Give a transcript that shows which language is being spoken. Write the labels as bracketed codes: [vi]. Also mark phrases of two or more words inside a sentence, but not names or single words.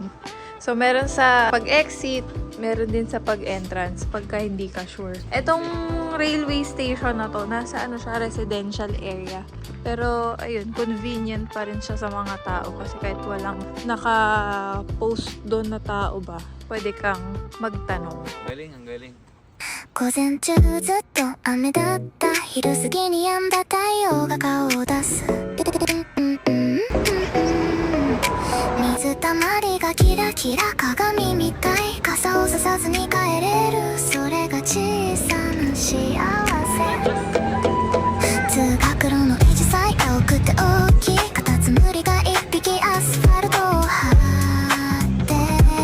[tl] So, meron sa pag-exit, meron din sa pag-entrance pagka hindi ka sure. Etong railway station na to, nasa ano siya, residential area. Pero, ayun, convenient pa rin siya sa mga tao kasi kahit walang naka-post doon na tao ba, pwede kang magtanong. Galing, ang galing. [ja] 午前中ずっと雨だった昼過ぎに止んだ太陽が顔を出す水たまりがキラキラ鏡みたい傘をささずに帰れるそれが小さな幸せ通学路の維持さえ青くて大きいカタツムリが一匹アスファルトを張っている踏まないでね